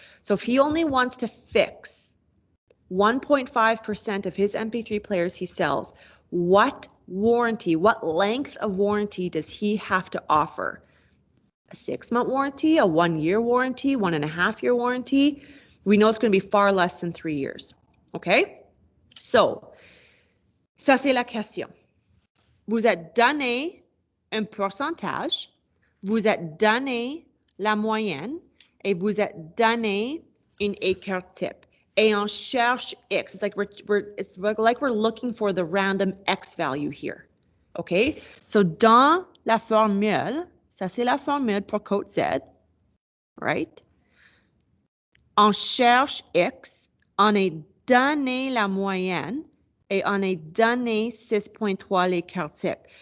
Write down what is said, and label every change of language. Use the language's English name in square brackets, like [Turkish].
[English] So if he only wants to fix 1.5% of his MP3 players he sells, what warranty, what length of warranty does he have to offer? A 6-month warranty, a 1-year warranty, 1.5-year warranty? We know it's going to be far less than 3 years. [French] Okay? So, ça c'est la question. Vous êtes donné un pourcentage, vous êtes donné la moyenne et vous êtes donné un écart type. Et on cherche X. [English] It's like we're looking for the random X value here. Okay? [French] So dans la formule, ça c'est la formule pour code Z, right? On cherche X, on est donné la moyenne et on est donné 6.3 l'écart type.